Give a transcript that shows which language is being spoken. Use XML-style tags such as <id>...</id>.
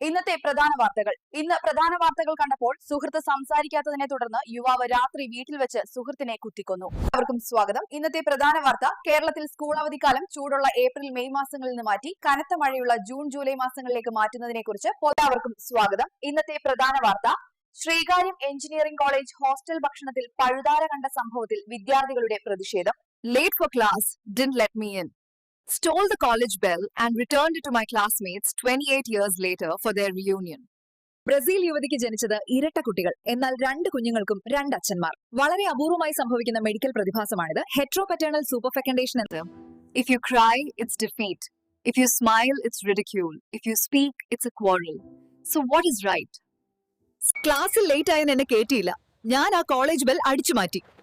<ml>ഇന്നത്തെ പ്രധാന വാർത്തകൾ. ഇന്ന് പ്രധാന വാർത്തകൾ കണ്ടപ്പോൾ സുഹൃത്ത് സംസാരിക്കാത്തതിനെ തുടർന്ന് യുവാവ് രാത്രി വീട്ടിൽ വെച്ച് സുഹൃത്തിനെ കുത്തിക്കൊന്നു. എല്ലാവർക്കും സ്വാഗതം. ഇന്നത്തെ പ്രധാന വാർത്ത. കേരളത്തിൽ സ്കൂൾ അവധിക്കാലം ചൂടുള്ള ഏപ്രിൽ മെയ് മാസങ്ങളിൽ നിന്ന് മാറ്റി കനത്ത മഴയുള്ള ജൂൺ ജൂലൈ മാസങ്ങളിലേക്ക് മാറ്റുന്നതിനെ കുറിച്ച് എല്ലാവർക്കും സ്വാഗതം. ഇന്നത്തെ പ്രധാന വാർത്ത. ശ്രീകാര്യം എഞ്ചിനീയറിംഗ് കോളേജ് ഹോസ്റ്റൽ ഭക്ഷണത്തിൽ പഴുതാര കണ്ട സംഭവത്തിൽ വിദ്യാർത്ഥികളുടെ പ്രതിഷേധം.</ml> <en>Late for class, didn't let me in. Stole the college bell and returned it to my classmates 28 years later for their reunion.</en> <ml>Brazil യുവതിക്ക് ജനിച്ചത് ഇരട്ട കുട്ടികൾ. എന്നാൽ 2 കുഞ്ഞുങ്ങൾക്കും 2 അച്ഛന്മാർ. വളരെ അപൂർവമായി സംഭവിക്കുന്ന medical പ്രതിഭാസമാണിത്. ഹെട്രോപെറ്റേണൽ super ഫെക്കൻഡേഷൻ.</ml> <en>If you cry, it's defeat. If you smile, it's ridicule. If you speak, it's a quarrel. So what is right?</en> <ml>ക്ലാസ്സിൽ ലേറ്റ് ആയെന്ന് എന്നെ കേട്ടിയില്ല. ഞാൻ ആ കോളേജ് ബെൽ അടിച്ചു മാറ്റി.</ml>